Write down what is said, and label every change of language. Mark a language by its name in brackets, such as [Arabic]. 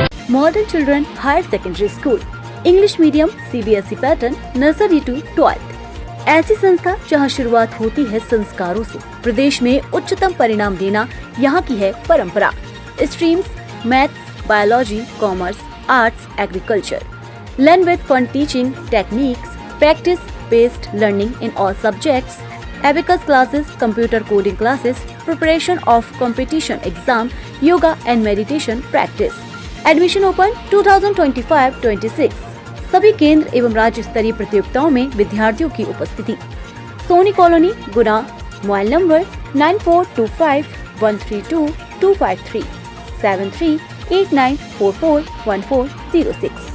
[Hindi] Modern children higher secondary school, English medium CBSE pattern nursery to 12th। ऐसी संस्था जहां शुरुआत होती है संस्कारों से। प्रदेश में उच्चतम परिणाम देना यहाँ की है परंपरा। Streams maths, biology, commerce, arts, agriculture. [English] Learn with fun teaching techniques, practice-based learning in all subjects, abacus classes, computer coding classes, preparation of competition exam, yoga and meditation practice. Admission open 2025-26। [Hindi] सभी केंद्र एवं राज्य स्तरीय प्रतियोगिताओं में विद्यार्थियों की उपस्थिति। सोनी कॉलोनी, गुना। Mobile number 9425132253 7389441406।